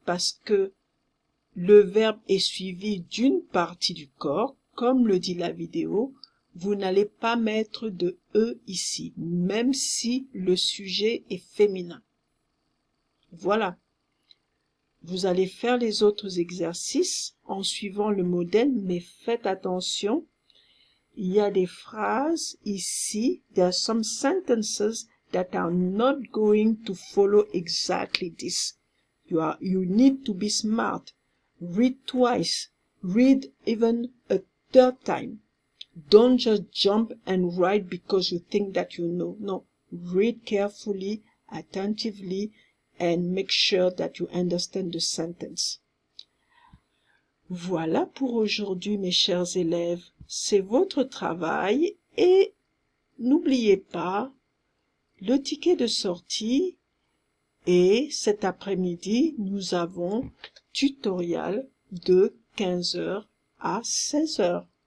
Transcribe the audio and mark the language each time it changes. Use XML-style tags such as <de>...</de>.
<fr>parce que le verbe est suivi d'une partie du corps, comme le dit la vidéo, vous n'allez pas mettre de E ici, même si le sujet est féminin. Voilà. Vous allez faire les autres exercices en suivant le modèle, mais faites attention. Il y a des phrases ici.</fr> <en>There are some sentences that are not going to follow exactly this. You need to be smart. Read twice. Read even a third time. Don't just jump and write because you think that you know. No, read carefully, attentively, and make sure that you understand the sentence.</en> <fr>Voilà pour aujourd'hui, mes chers élèves. C'est votre travail et n'oubliez pas le ticket de sortie et cet après-midi, nous avons tutoriel de 15h à 16h.</fr>